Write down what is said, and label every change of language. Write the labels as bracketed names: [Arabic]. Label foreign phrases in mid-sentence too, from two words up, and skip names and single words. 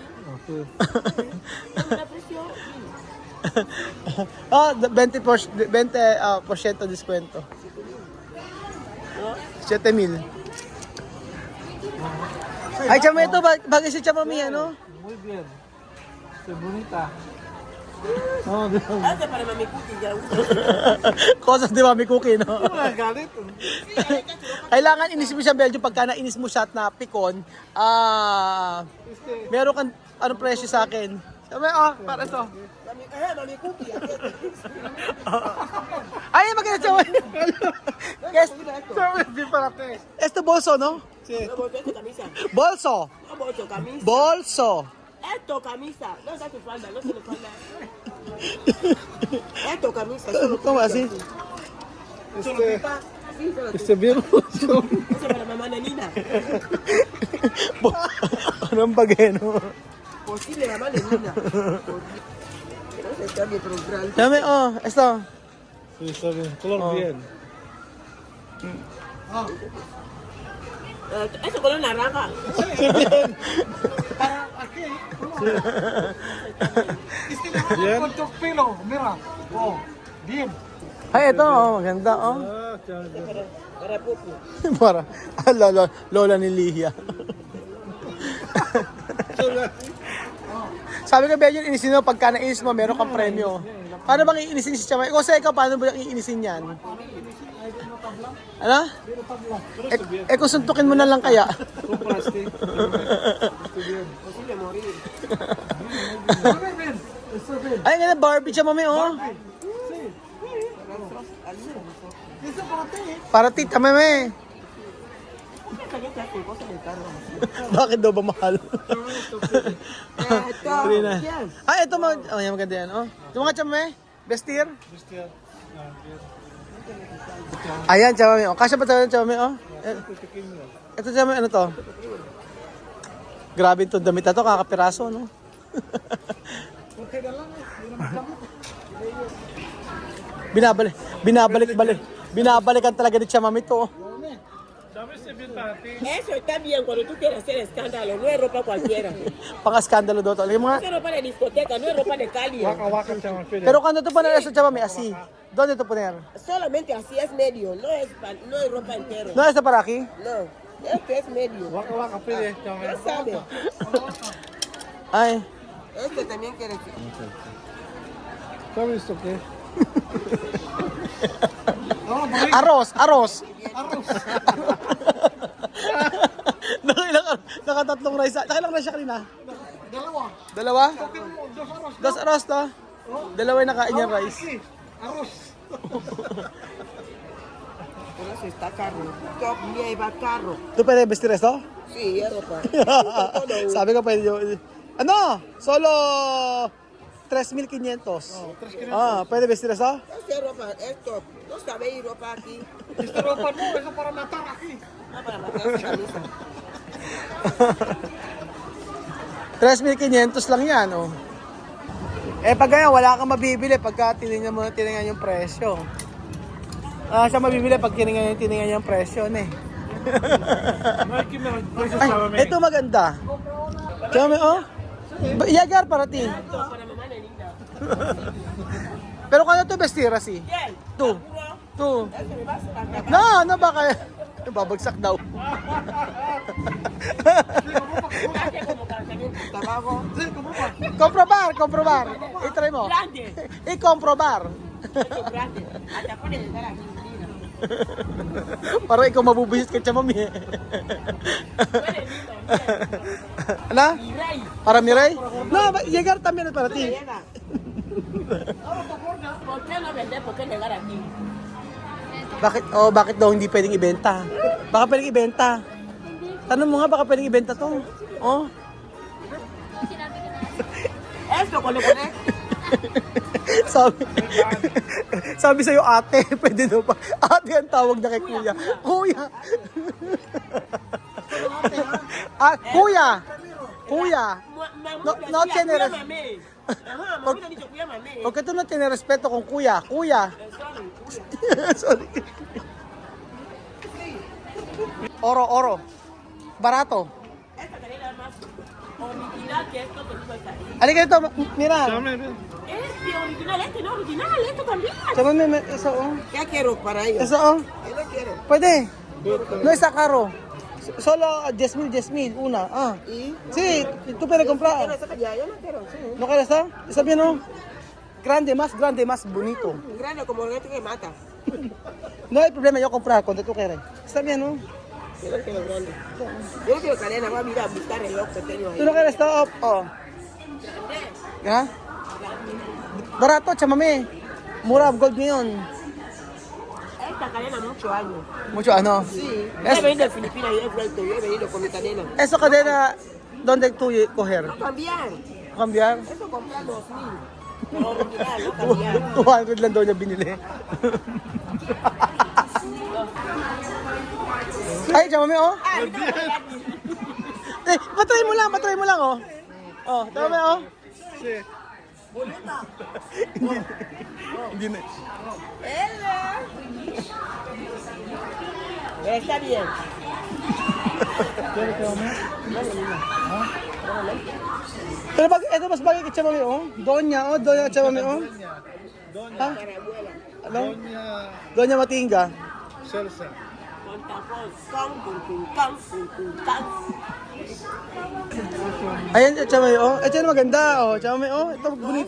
[Spanish] Okay. Oh, 20% descuento. 7,000. [Filipino] Ay, Chamame, ito bagay si Chamame, ano? [Spanish] Muy bien. Qué bonita. No, [Filipino] di ba? [Spanish] Este para mami cookie, ya uso. Cosas di Mami Cookie, no? [Filipino] Wala galit. Kailangan inis mo siya, Belgium. Pagka nainis mo siya at napikon, meron kang anong presyo sa akin. Sabi, para ito. Mami cookie. Ay, maganda siya. Yes, [Spanish] Di para te. esto bolso, no? Sí. No, bolso, esto camisa. Bolso. No, bolso, camisa. Bolso. Esto camisa. No es tu falda, no tiene falda. Esto camisa. ¿Cómo así? Sí, solo tú. Bien. Eso para mamá Nenina. [Filipino] Anong bagay, no? [Spanish] Posible mamá Nenina. No se cambie por un gran. Dami, esto. Sí, está bien. Color bien. Eso color naranja. Bien. Con tu pelo, mira. Oh, bien. [Filipino] Ay, ito, maganda, Ah, chame. Para Pupu. Para, lola ni Lihia. Sabi ko, Belgium, inisin mo, pagka nainis mo, meron kang premyo. Paano bang iinisin si Chama? Ikaw sa ikaw, paano ba iinisin yan? Ano? Kung suntukin mo na lang kaya. [Spanish] Con plastic. Posible morir. [Filipino] Ay, nga na, Barbie siya, mami, Para tita, mami. Bakit daw ba mahal? Ay, ito yan, maganda yan, Ito mga chame, bestir. Ayan, chame, Kasya pa tayo, chame, Ito, chame, ano to? Grabe ito, damit na to, kakapiraso, no? Binabalikan talaga ni Chamami to. [Spanish] ¿Sabes si bien para ti? Eso está bien cuando tú quieres hacer escándalo, no es ropa cualquiera. [Filipino] Pang-skandalo daw to. Alam mo [Spanish] No [Filipino] nga, [Spanish] es ropa de discoteca, no es ropa de Cali. Waka waka chama pide. [Filipino] pero kung ito poner sa Chamami, [Spanish] así. ¿Dónde ito poner? Solamente así es medio, no es ropa entero. No, esta para aquí. No, este es medio. Waka waka pide chama. Ya sabe. Ay, Este también quiere que... ¿Sabes esto qué? arroz. [Filipino] Nakatatlong rice. Nakailang rice siya kanina? Dalawa? [Spanish] Dos arroz [Filipino] to? Dalawa yung nakain niya rice. [Spanish] Arroz. Pero eso está caro. Top lleva caro. [Filipino] Ito pwede [Spanish] vestir esto? Sí, es ropa. [Filipino] Sabi ko pwede yun. Ano? Solo 3,500. Pwede [Spanish] vestir esto? Esta es ropa, es top. No sabéis ropa aquí. Esta ropa no, eso para matar aquí. No para matar esa camisa. [Filipino] 3,500 lang yan, pag ganyan, wala kang mabibili pagka tinignan yung presyo. Siya mabibili pag tinignan yung presyo, [Spanish] No hay que me precios Ay, chama. [Filipino] ito maganda. [Spanish] Chame, Yagar para ti. Esto para mamá Nenina. [Filipino] Pero kung ano to vestir, así? [Spanish] ¿Quién? Tú. ¿Seguro? Este me vas a sacar. No, [Filipino] baka babagsak daw. [Spanish] Hace como calzamiento tabaco. Comprobar. [Filipino] I-try mo. [Spanish] Grande. [Filipino] I-comprobar. [Spanish] Esto grande. Hasta puede estar aquí. Mira. [Filipino] Para ikaw mabubuhis ka siya, mami. [Spanish] Puede, mira. [Filipino] Ano? [Spanish] Y rey. Para mi rey? No, llegar también para ti. Llega. ¿Por qué no vender? ¿Por qué llegar aquí? [Filipino] Bakit daw hindi pwedeng ibenta? Baka pwedeng ibenta. Tanong mo nga, baka pwedeng ibenta to. [Spanish] Esto cuando pones. [Filipino] Sabi sa'yo, ate, pwede daw ba? Ate ang tawag na kay kuya. Kuya. Kuya. [Spanish] No tiene Mamá ha dicho cuida mamé. Porque tú no tienes respeto con kuya. [Filipino] Kuya. Sorry. [Spanish] Oro. Barato. Esta cadena es más original que esto que tú estás ahí. [Filipino] Halika ito, [Spanish] mira. Chame, ven. Este original, este no original, esto también. Chama, eso, ¿Qué quiero para ellos? Eso, Yo no quiero. Pwede. No está caro. Solo 10,000, una. Ah. ¿Y? Sí, tú puedes Pero comprar. esa para allá, yo no quiero, sí. ¿No quieres esta? ¿Está bien, no? Grande, más bonito. Grande como el que mata. No hay problema, yo comprar cuando tú quieres. Está bien, ¿no? Yo no quiero grande. Yo no quiero cadena, voy a mirar, a buscar reloj pequeño ahí. ¿Tú no quieres esta? Oh. ¿Ya? Barato, chamame. [Filipino] Mura, gold ngayon. [Spanish] Esta cadena muchos años. Mucho, ano? Sí. Yo he venido de Filipinas y he vuelto, yo he venido con mi cadena. Eso cadena, ¿dónde tú coger? No cambiar. Cambiar? Eso comprar 2,000. Pero original, no cambiar. [Filipino] 200 lang daw niya binili. Ay, chamame, oh. Ah, ito na Eh, patry mo lang, oh. Oh, chamame, oh. Hindi na. Hello. [Spanish] Está bien. [Filipino] Pero ito mas bagay kay chamame, oh. Doña chamame, oh. Ha? Ano? Doña Matinga. [Spanish] Con tapón, con. [Filipino] Ayan, chamame, oh. Ito na maganda, oh. Chamame, oh. Ito bonito,